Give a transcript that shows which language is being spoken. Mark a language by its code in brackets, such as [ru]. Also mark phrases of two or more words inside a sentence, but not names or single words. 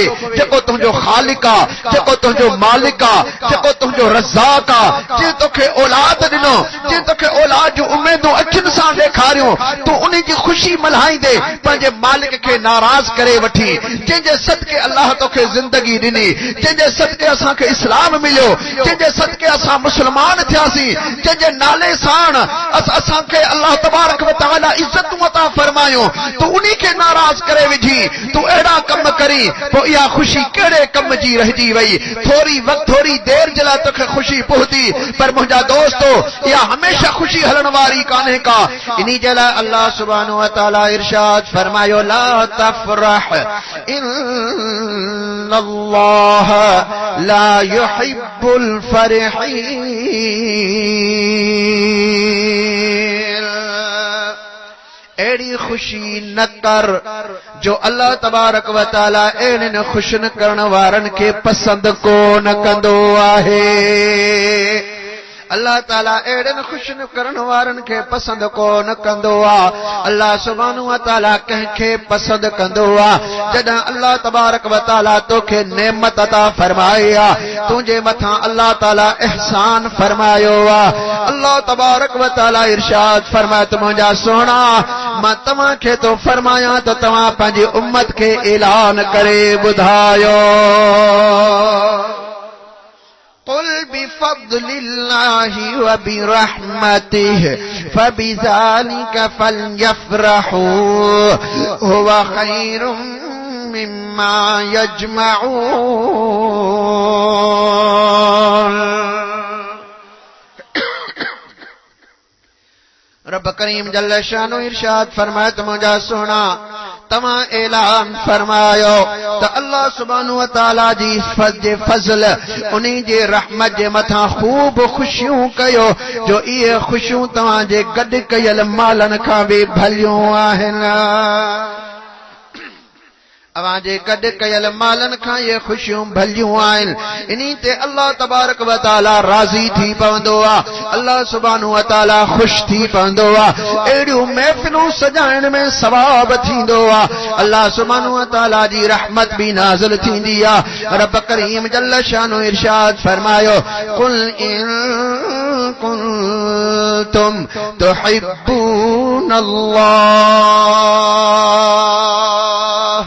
[sd] जेको तुंहिंजो ख़ालिक आ, जेको तुंहिंजो मालिक आ, जेको तुंहिंजो रज़ाक आ, जंहिं तोखे औलाद ॾिनो, जंहिं तोखे औलाद जूं उमेदूं अखियुनि सां ॾेखारियूं, तूं उन जी ख़ुशी मल्हाईंदे पंहिंजे मालिक खे नाराज़ करे वठी। जंहिंजे सदके अल्लाह तोखे ज़िंदगी ॾिनी, जंहिंजे सदके असांखे इस्लाम मिलियो, जंहिंजे सदके असां मुस्लमान थियासीं, जंहिंजे नाले सां असांखे अल्लाह तबारक व तआला इज़तूं अता फरमायूं, तूं उन्ही खे नाराज़ करे विझी, तूं अहिड़ा कम करी, पोइ इहा ख़ुशी कहिड़े कम जी रहिजी वई। थोरी देर जे लाइ तोखे ख़ुशी पहुती, पर मुंहिंजा दोस्तो इहा हमेशा ख़ुशी हलण वारी कान्हे का। इन जे लाइ अल्लाह सुब्हानहू व तआला इरशाद फरमायो, [ar] لا تفرح إن الله لا يحب الفرحين. [sd] एड़ी खुशी न कर जो अल्लाह तबारक व तआला एड़न खुशन करण वारन के पसंद को न कंदो आहे। अल्लाह ताला एड़न खुशन करण वारन के पसंद को न कंदो आ। अल्लाह सुब्हानहू व तआला कंहिंखे पसंद कंदो आ जॾहिं अल्लाह तबारक व तआला तोखे नेमत अता फरमाए आ, तुंहिंजे मथां अल्लाह ताला एहसान फरमायो आ। अल्लाह तबारक व तआला इरशाद फरमाए त मुंहिंजा सोना मां तव्हांखे तो फरमायां त तव्हां पंहिंजी उम्मत खे ऐलान करे ॿुधायो, [ar] قل بفضل الله وبرحمته فبذلك فليفرحوا هو خير مما يجمعون. [sd] रब करीम [ar] جل شانه [sd] इरशाद फरमाए त मुंहिंजा सोना तव्हां ऐलान फरमायो त अल्लाह सुब्हानहू व तआला जी फज़ल उन्ही जे रहमत जे मथां खूब खुशियूं कयो जो इहे खुशियूं तव्हां जे गॾु कयल मालनि खां बि भलियूं आहिनि। अवां जे गॾु कयल मालनि खां ये खुशियूं भलियूं आहिनि। इन्ही ते अल्लाह तबारक व तआला राज़ी थी पवंदो आहे, अल्लाह सुब्हानहू व तआला ख़ुशि थी पवंदो आहे। अहिड़ियूं महफ़िलूं सजाइण में सवाब थींदो आहे। अल्लाह सुब्हानहू व तआला जी रहमत भी नाज़िल थींदी आहे। रब करीम [ar] جل شانه [sd] इरशाद फरमायो, [ar] قل إن كنتم تحبون الله.